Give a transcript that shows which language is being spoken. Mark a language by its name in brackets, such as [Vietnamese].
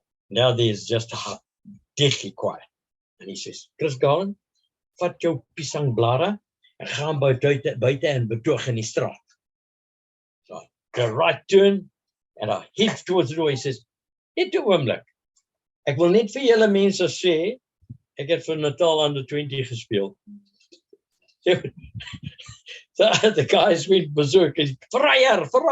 [English] Now there's just a deathly quiet. And he says, [Afrikaans] Chris Garland, vat jou piesangblare en gaan buite en betoog in die straat. [English] So I go right turn and I head towards the door. He says, [Afrikaans] net 'n oomblik. Ek wil net vir julle mense sê, ek het vir Natal under 20 gespeel. [English] So the guys went berserk. Vryer.